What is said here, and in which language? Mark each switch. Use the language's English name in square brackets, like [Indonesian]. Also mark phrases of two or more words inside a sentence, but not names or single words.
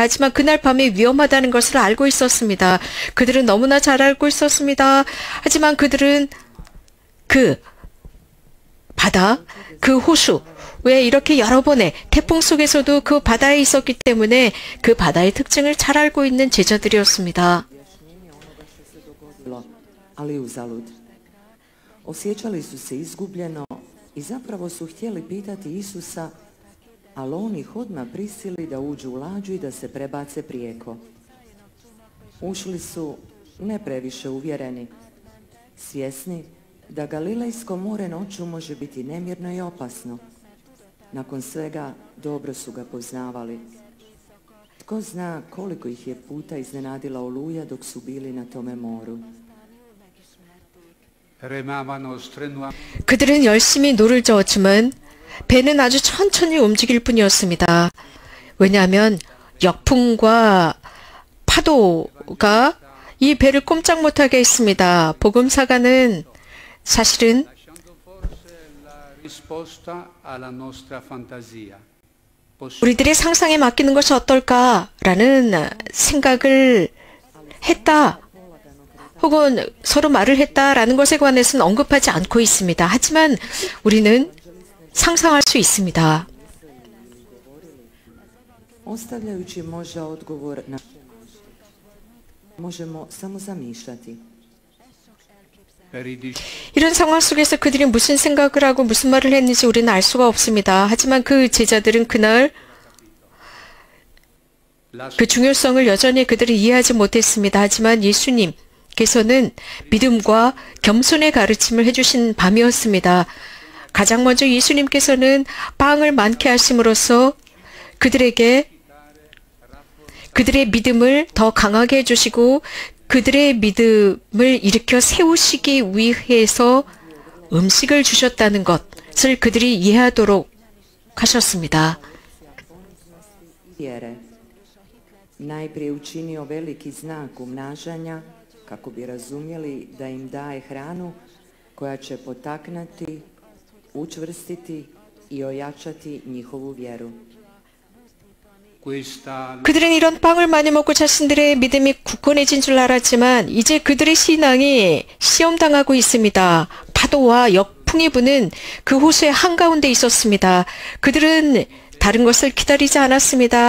[Korean] 하지만 그날 밤에 위험하다는 것을 알고 있었습니다. 그들은 너무나 잘 알고 있었습니다. 하지만 그들은 그 바다, 그 호수, 왜 이렇게 여러 번의 태풍 속에서도 그 바다에 있었기 때문에 그 바다의 특징을 잘 알고 있는 제자들이었습니다. [Croatian] Ali uzalud. Osjećali su se izgubljeno i zapravo su htjeli pitati Isusa, ali on ih odmah prisili da uđu u lađu i da se prebace prijeko. Ušli su ne previše uvjereni, svjesni da Galilejsko more noću može biti nemirno i opasno. Nakon svega dobro su ga poznavali. Tko zna koliko ih je puta iznenadila oluja dok su bili na tome moru. [Italian] Remavano strenuamente. [Korean] 그들은 열심히 노를 저었지만 배는 아주 천천히 움직일 뿐이었습니다. 왜냐하면 역풍과 파도가 이 배를 꼼짝 못하게 했습니다. 복음사가는 사실은 [Italian] Lasciando forse la risposta alla nostra fantasia. [Korean] 우리들의 상상에 맡기는 것이 어떨까라는 생각을 했다. 혹은 서로 말을 했다라는 것에 관해서는 언급하지 않고 있습니다. 하지만 우리는 상상할 수 있습니다. [Croatian] Ostavljajući možda odgovor na možemo samo zamišljati. [Italian] Per i [Korean] 이런 상황 속에서 그들이 무슨 생각을 하고 무슨 말을 했는지 우리는 알 수가 없습니다. 하지만 그 제자들은 그날 그 중요성을 여전히 그들이 이해하지 못했습니다. 하지만 예수님께서는 믿음과 겸손의 가르침을 해주신 밤이었습니다. 가장 먼저 예수님께서는 빵을 많게 하심으로써 그들에게 그들의 믿음을 더 강하게 해주시고 그들의 믿음을 일으켜 세우시기 위해서 음식을 주셨다는 것을 그들이 이해하도록 하셨습니다. [Croatian] Vjere. Najprije učinio veliki znak umnažanja kako bi razumjeli da im daje hranu koja će potaknuti, učvrstiti i ojačati njihovu vjeru. [Italian] questa [Korean] 그들은 이런 빵을 많이 먹고 자신들의 믿음이 굳건해진 줄 알았지만 이제 그들의 신앙이 시험당하고 있습니다. 파도와 역풍이 부는 그 호수의 한가운데 있었습니다. 그들은 다른 것을 기다리지 않았습니다.